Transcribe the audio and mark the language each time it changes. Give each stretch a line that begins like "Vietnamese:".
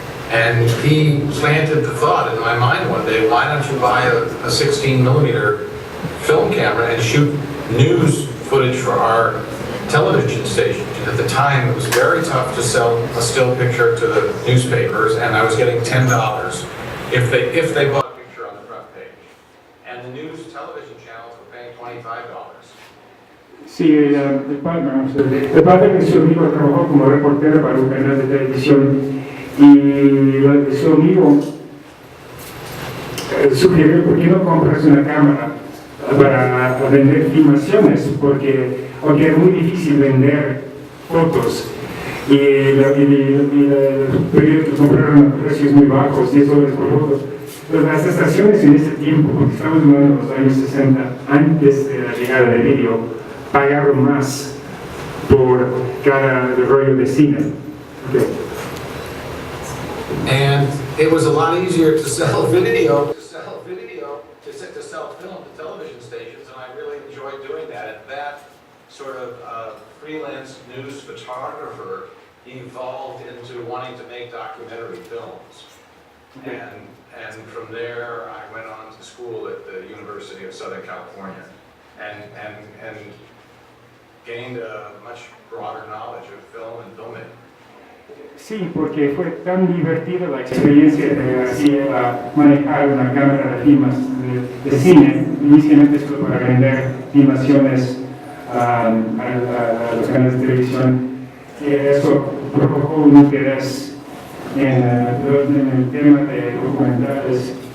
English: And he planted the thought in my mind one day, why don't you buy a 16 millimeter film camera and shoot news footage for our television station. At the time, it was very tough to sell a still picture to the newspapers, and I was getting $10 if they bought a picture on the front page. And the news television channels were paying $25.
Spanish: Sí, el padre de su amigo trabajó como reportero para un canal de televisión y su amigo sugirió, ¿por qué no compras una cámara para vender filmaciones? Porque era muy difícil vender fotos y los periódicos compraron a precios muy bajos, $10 por foto. Pero las estaciones en ese tiempo, porque estamos en los años 60, antes de la llegada del vídeo, pagaron más por cada rollo de cine.
English: Okay. And it was a lot easier to sell video, to sell film to television stations, and I really enjoyed doing that. And that sort of freelance news photographer evolved into wanting to make documentary films. Okay. And from there, I went on to school at the University of Southern California and gained a much broader knowledge of film and filmmaking.
Spanish: Sí, porque fue tan divertida la experiencia de así manejar una cámara de filmas de cine, inicialmente solo para vender filmaciones a los canales de televisión, que eso provocó un interés en el tema de documentales,